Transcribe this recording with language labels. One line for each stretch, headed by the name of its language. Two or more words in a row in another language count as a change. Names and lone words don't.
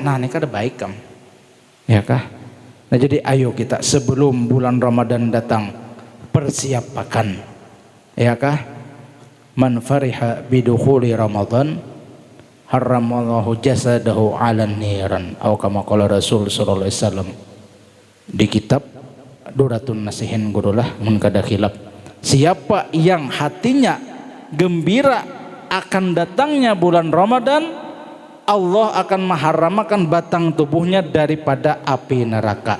Banjar: Nah ini kada baik kam. Ya kah?
Indonesian: Nah jadi ayo kita sebelum bulan Ramadan datang persiapkan.
Banjar: Ya kah?
Arabic: من فرح بدخول رمضان حرم الله جسده على النيران atau كما قال رسول صلى الله عليه وسلم.
Banjar: Di kitab Duratun Nasihin gurulah mun kada khilaf.
Indonesian: Siapa yang hatinya gembira akan datangnya bulan Ramadan, Allah akan mengharamkan batang tubuhnya daripada api neraka.